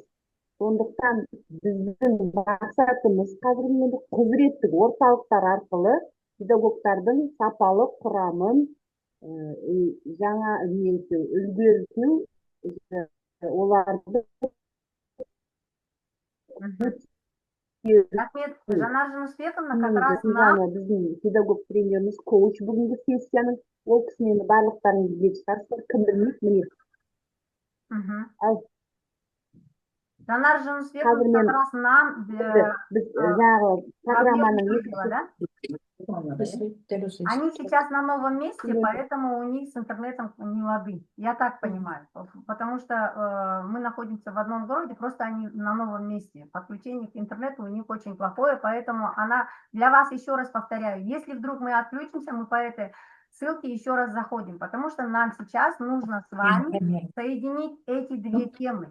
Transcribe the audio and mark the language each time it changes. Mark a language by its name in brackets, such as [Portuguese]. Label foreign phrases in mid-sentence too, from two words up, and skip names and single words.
[Kazakh] Сондықтан біздің мақсатымыз қазіргі енді құзыреттік орталықтар арқылы педагогтардың сапалы құрамын жаңа үлгерту, оларды Рахмет, Жанар Жунусбековна, [Russian] как раз нам... [Kazakh] Біздің педагог тренеріміз, коуч бүгінгі сессияның, ол кісінен барлықтарыңыз білетін шығарсыздар, кім білмейді, міне. Жанар Жунусбековна, [Russian] как раз нам... [Kazakh] Біз жаңағы программаның [Russian] Они сейчас на новом месте, поэтому у них с интернетом не лады. Я так понимаю. Потому что мы находимся в одном городе, просто они на новом месте. Подключение к интернету у них очень плохое, поэтому она для вас, еще раз повторяю, если вдруг мы отключимся, мы по этой ссылке еще раз заходим, потому что нам сейчас нужно с вами соединить эти две темы.